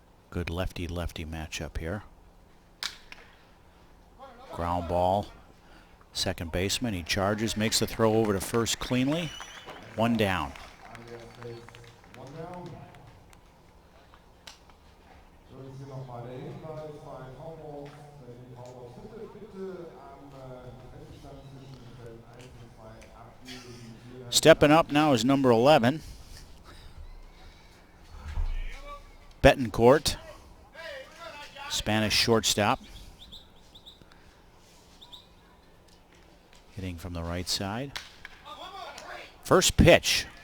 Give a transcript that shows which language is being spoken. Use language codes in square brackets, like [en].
[en] Good lefty-lefty matchup here. Ground ball. Second baseman, he charges, makes the throw over to first cleanly. 1 down. And [de] jetzt steht [en] 1 down. [de] Würden Sie nochmal der Hinweis bei Foulballs, wenn die Foulballs bitte am Endstand zwischen Feld 1 und 2 abgeben. [en] Stepping up now is number 11, Betancourt, Spanish shortstop. Hitting from the right side. First pitch.